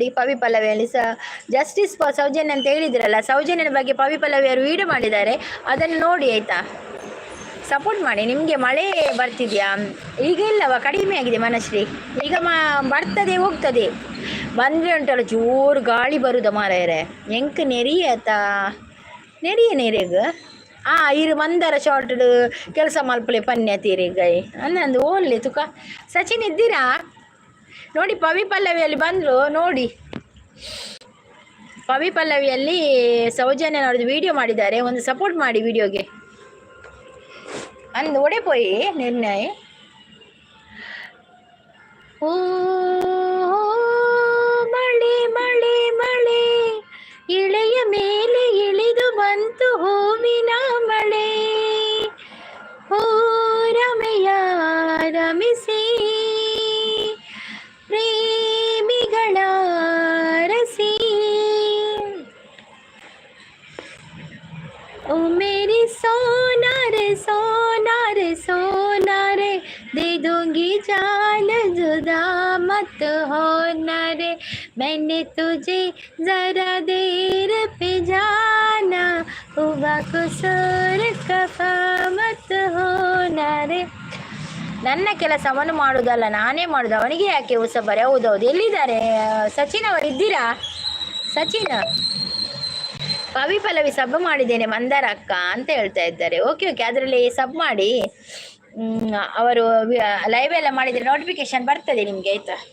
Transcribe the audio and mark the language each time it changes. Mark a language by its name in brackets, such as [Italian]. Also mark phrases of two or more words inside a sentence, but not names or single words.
[Kannada] ಪವಿ ಪಲ್ಲವಿಯಲ್ಲಿ [English] justice for [Kannada] ಸೌಜನ್ಯ ಅಂತ ಹೇಳಿದ್ರಲ್ಲ, ಸೌಜನ್ಯನ ಬಗ್ಗೆ ಪವಿ ಪಲ್ಲವಿಯವರು ವಿಡಿಯೋ ಮಾಡಿದ್ದಾರೆ, ಅದನ್ನು ನೋಡಿ ಆಯಿತಾ. ಸಪೋರ್ಟ್ ಮಾಡಿ. ನಿಮಗೆ ಮಳೆ ಬರ್ತಿದೆಯಾ? ಈಗ ಇಲ್ಲವ, ಕಡಿಮೆ ಆಗಿದೆ ಮನಶ್ರೀ. ಈಗ ಬರ್ತದೆ ಹೋಗ್ತದೆ. ಬಂದರೆ ಉಂಟಲ್ಲ ಜೋರು ಗಾಳಿ ಬರುದ ಮಾರಾಯರೆ. [Tulu] ಎಂಕ್ ನೆರಿಯತಾ ನೆರೆಗ ಇರು ಮಂದಾರ ಶಾರ್ಟ್ ಕೆಲಸ ಮಲ್ಪಲೆ ಪನ್ಯ ತೀರಿಗೈ ಅನ್ನಂದು ಓನ್ಲಿ ತುಕ. [Kannada] ಸಚಿನ್ ಇದ್ದೀರಾ ನೋಡಿ, ಪವಿ ಪಲ್ಲವಿಯಲ್ಲಿ ಬಂದರು ನೋಡಿ. ಪವಿ ಪಲ್ಲವಿಯಲ್ಲಿ ಸೌಜನ್ಯ ನೋಡಿದ ವಿಡಿಯೋ ಮಾಡಿದ್ದಾರೆ, ಒಂದು ಸಪೋರ್ಟ್ ಮಾಡಿ ವಿಡಿಯೋಗೆ. [Tulu] ಅಂದು ಒಡೆ ಪೋಯಿ ನಿರ್ಣಯ. [Kannada] ಓ ಮಳೆ ಮಳೆ ಮಳೆ ಇಳೆಯ ಮೇಲೆ ಇಳಿದು ಬಂತು ಹೂವಿನ ಮಳೆ. ಓ ರಮೆಯ ರಮಿಸಿ ಪ್ರೇಮಿಗಳ ರಸಿ. [Hindi] ओ मेरी सोना रे सोना रे सोना रे, दे दूंगी जान जुदा मत होना रे, मैंने तुझे जरा देर पे जाना, हुआ कुसूर कफा मत होना रे. [Kannada] ನನ್ನ ಕೆಲಸವನ್ನು ಮಾಡೋದಲ್ಲ ನಾನೇ ಮಾಡೋದು, ಅವನಿಗೆ ಯಾಕೆ ಉಸಬರೆ. ಹೌದೌದು, ಎಲ್ಲಿದ್ದಾರೆ ಸಚಿನ್ ಅವರು? ಇದ್ದೀರಾ ಸಚಿನ್? ಪವಿ ಪಲ್ಲವಿ ಸಬ್ ಮಾಡಿದ್ದೇನೆ ಮಂದಾರ ಅಕ್ಕ ಅಂತ ಹೇಳ್ತಾ ಇದ್ದಾರೆ. [English] okay okay, [Kannada] ಅದರಲ್ಲಿ ಸಬ್ ಮಾಡಿ. ಅವರು ಲೈವ್ ಎಲ್ಲ ಮಾಡಿದರೆ ನೋಟಿಫಿಕೇಶನ್ ಬರ್ತದೆ ನಿಮಗೆ, ಆಯ್ತಾ?